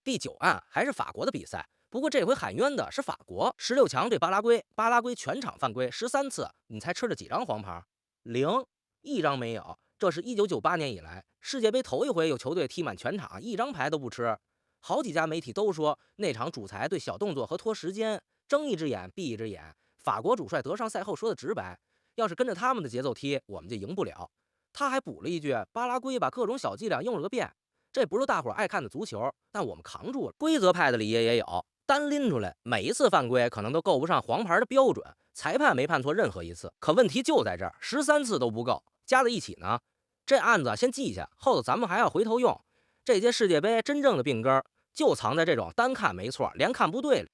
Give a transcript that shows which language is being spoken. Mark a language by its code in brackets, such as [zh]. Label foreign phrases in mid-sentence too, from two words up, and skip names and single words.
[zh] 第9案還是法國的比賽，不過這回喊冤的是法國。16強对巴拉圭，巴拉圭全场犯規13次，你猜吃了幾張黃牌？0，一張沒有。這是1998年以來世界杯頭一回有球隊踢滿全場一張牌都不吃。好幾家媒体都說那场主裁对小动作和拖时间睁一只眼闭一只眼。法國主帥德尚赛后說的直白，要是跟着他們的節奏踢，我们就贏不了。他還補了一句，巴拉圭把各種小伎倆用了個遍，這不是大夥愛看的足球，但我們扛住了。規則派的裡也有，單拎出來，每一次犯規可能都夠不上黃牌的標準，裁判沒判錯任何一次。可問題就在這兒，13次都不夠，加在一起呢，這案子先記下，後頭咱們還要回頭用。這屆世界杯真正的病根就藏在這種單看沒錯，連看不對了。